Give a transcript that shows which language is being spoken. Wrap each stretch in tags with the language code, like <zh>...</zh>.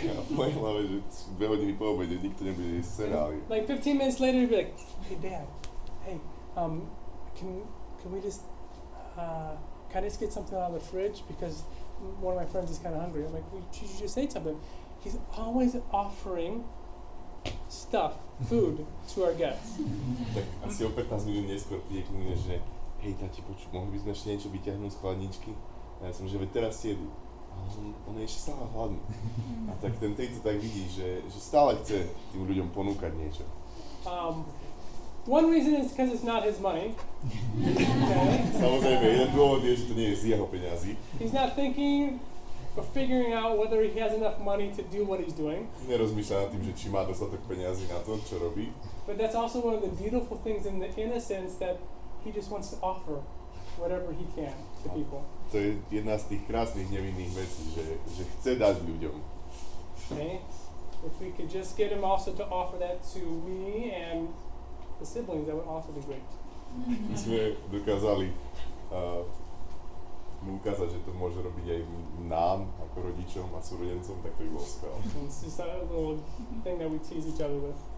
<sk>A v mojej hlave, že 2 hodiny po obede nikto nebude jesť cereálie.</sk> <en>Like 15 minutes later, he'd be like, "Hey, Dad, hey, can we just can I just get something out of the fridge because one of my friends is kind of hungry." I'm like, "Well, you just ate something." He's always offering food to our guests.</en> <sk>Tak asi o 15 minút neskôr príde k mne, že hej, tati, mohli by sme ešte niečo vyťahnuť z chladničky? A ja som, že veď teraz jedú. Ale on je ešte stále hladný. A tak ten Tate to tak vidí, že stále chce tým ľuďom ponúkať niečo.</sk> <en>One reason is because it's not his money. Okay.</en> <sk>Samozrejme, jeden dôvod je, že to nie je z jeho peňazí.</sk> <en>He's not thinking or figuring out whether he has enough money to do what he's doing.</en> <sk>Nerozmýšľa nad tým, že či má dostatok peňazí na to, čo robí.</sk> <en>But that's also one of the beautiful things in the innocence that he just wants to offer whatever he can to people.</en> <sk>To je jedna z tých krásnych nevinných vecí, že chce dať ľuďom.</sk> <en>Okay. If we could just get him also to offer that to me and the siblings, that would also be great.</en> <sk>My sme dokázali mu ukázať, že to môže robiť aj nám, ako rodičom a súrodencom, tak to by bolo skvelé.</sk> <en>It's just a little thing that we tease each other with.</en>